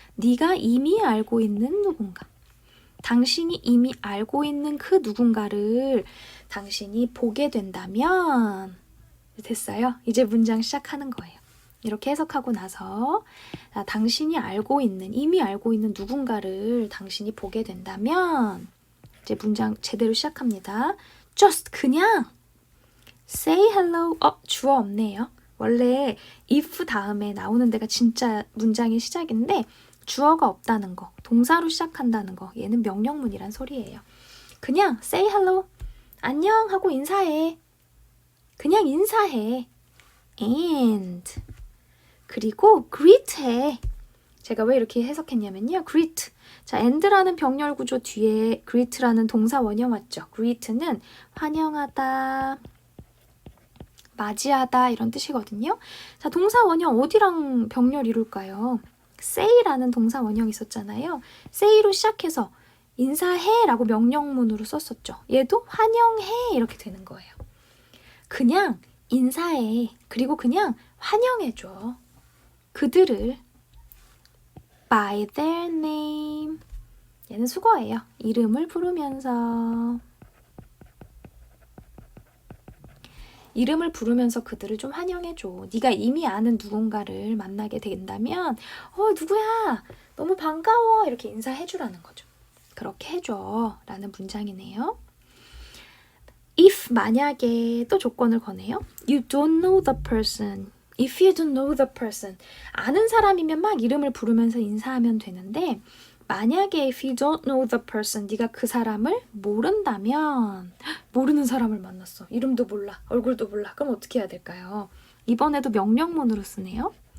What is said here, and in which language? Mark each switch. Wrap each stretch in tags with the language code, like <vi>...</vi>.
<ko>네가 이미 알고 있는 누군가. 당신이 이미 알고 있는 그 누군가를 당신이 보게 된다면 됐어요. 이제 문장 시작하는 거예요. 이렇게 해석하고 나서 당신이 알고 있는, 이미 알고 있는 누군가를 당신이 보게 된다면 이제 문장 제대로 시작합니다.</ko> <en>Just</en> <ko>그냥</ko> <en>say hello.</en> <ko>주어 없네요. 원래 if 다음에 나오는 데가 진짜 문장의 시작인데 주어가 없다는 거, 동사로 시작한다는 거, 얘는 명령문이란 소리예요. 그냥</ko> <en>say hello,</en> <ko>안녕 하고 인사해. 그냥 인사해. And 그리고 greet 해. 제가 왜 이렇게 해석했냐면요. greet. 자, and라는 병렬 구조 뒤에 greet라는 동사 원형 왔죠. greet는 환영하다, 맞이하다 이런 뜻이거든요. 자, 동사 원형 어디랑 병렬 이룰까요? say라는 동사 원형 있었잖아요. say로 시작해서 인사해 라고 명령문으로 썼었죠. 얘도 환영해 이렇게 되는 거예요. 그냥 인사해. 그리고 그냥 환영해줘. 그들을</ko> <en>by their name.</en> <ko>얘는 수거예요. 이름을 부르면서. 이름을 부르면서 그들을 좀 환영해줘. 네가 이미 아는 누군가를 만나게 된다면 누구야? 너무 반가워. 이렇게 인사해주라는 거죠. 그렇게 해줘. 라는 문장이네요. If 만약에 또 조건을 거네요.</ko> <en>You don't know the person. If you don't know the person.</en> <ko>아는 사람이면 막 이름을 부르면서 인사하면 되는데 만약에</ko> <en>if you don't know the person,</en> <ko>네가 그 사람을 모른다면 모르는 사람을 만났어. 이름도 몰라. 얼굴도 몰라. 그럼 어떻게 해야 될까요? 이번에도 명령문으로 쓰네요.</ko>